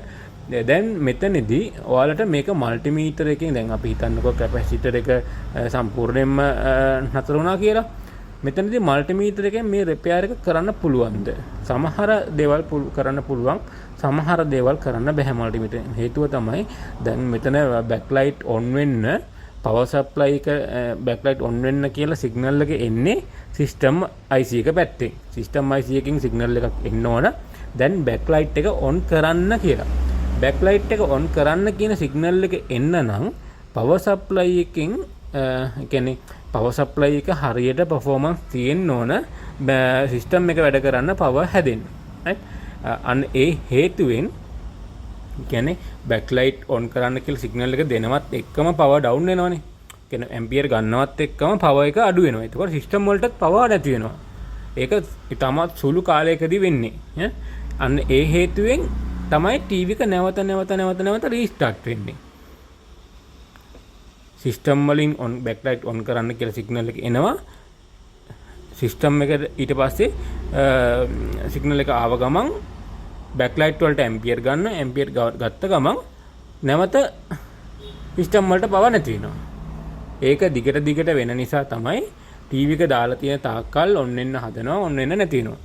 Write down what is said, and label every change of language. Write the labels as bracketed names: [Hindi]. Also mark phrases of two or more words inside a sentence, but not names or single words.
[Sinhala] දැන් මෙතනදී ඔයාලට මේක මල්ටිමීටර් එකෙන් දැන් අපි හිතන්නකෝ කැපැසිටර් එක සම්පූර්ණයෙන්ම නතර වුණා කියලා. මෙතනදී මල්ටිමීටර් එකෙන් මේ රිපෙයාර් එක කරන්න පුළුවන්ද? සමහර දේවල් කරන්න පුළුවන්. සමහර දේවල් කරන්න බෑ මල්ටිමීටර්. හේතුව තමයි දැන් මෙතන [English] backlight on [Sinhala] වෙන්න [English] power supply [Sinhala] එක [English] backlight on [Sinhala] වෙන්න කියලා signal එක එන්නේ [English] system IC [Sinhala] එක පැත්තෙන්. [English] system IC [Sinhala] එකකින් signal එකක් එන්න ඕන. දැන් backlight එක on කරන්න කියලා. backlight එක on කරන්න කියන signal එක එන්න නම් [English] power supply [Sinhala] එකකින් කියන්නේ [English] power supply [Sinhala] එක හරියට performance තියෙන්න ඕන system එක වැඩ කරන්න power හැදෙන්න. right? අන්න ඒ හේතුවෙන් කියන්නේ [English] backlight on [Sinhala] කරන්න කියලා signal එක දෙනවත් එක්කම [English] power down [Sinhala] වෙනවනේ. කියන්නේ ampere ගන්නවත් එක්කම power එක අඩු වෙනවා. ඒකෝර system වලටත් power නැති වෙනවා. ඒක ඉතාමත් සුළු කාලයකදී වෙන්නේ. අන්න ඒ හේතුවෙන් තමයි TV එක නැවත restart වෙන්නේ. system වලින් [English] on backlight on [Sinhala] කරන්න කියලා signal එක එනවා. සිස්ටම් එක ඊට පස්සේ සිග්නල් එක ආව ගමන් බෑක්ලයිට් වලට ඇම්පියර් ගන්න ඇම්පියර් ගත්ත ගමන් නැවත සිස්ටම් වලට පවර් නැති වෙනවා. ඒක දිගට වෙන නිසා තමයි ටීවී එක දාලා තියෙන තාක්කල් ඔන්න එන්න හදනවා ඔන්න එන්න නැති වෙනවා.